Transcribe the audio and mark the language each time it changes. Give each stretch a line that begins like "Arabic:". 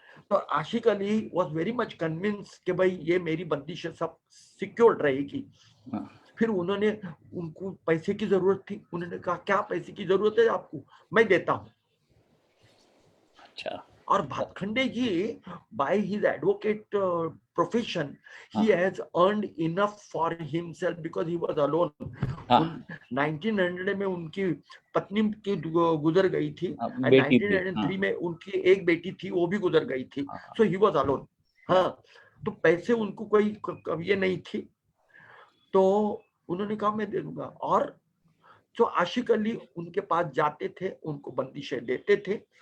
Hindi: तो आशिक Ali
English: was very much convince
Hindi: कि भाई ये मेरी बंदिशें सब सिक्योर्ड रहेगी। हाँ। फिर उन्होंने, उनको पैसे की जरूरत थी, उन्होंने कहा क्या पैसे की जरूरत है आपको, मैं देता हूं। अच्छा। और भातखंडे जी
English: by his advocate profession
Hindi: हाँ।
English: he has earned enough for himself because he was alone.
Hindi: हाँ। 1900 में उनकी पत्नी की गुजर गई थी, हाँ, और बेटी थी। 1903 हाँ। में उनकी एक बेटी थी, वो भी गुजर गई थी। हाँ।
English: So he was alone.
Hindi: हाँ, तो पैसे उनको कोई ये नहीं थी, तो उन्होंने कहा मैं दे दूंगा। और जो आशिक अली उनके पास जाते थे उनको बंदिशें देते थे।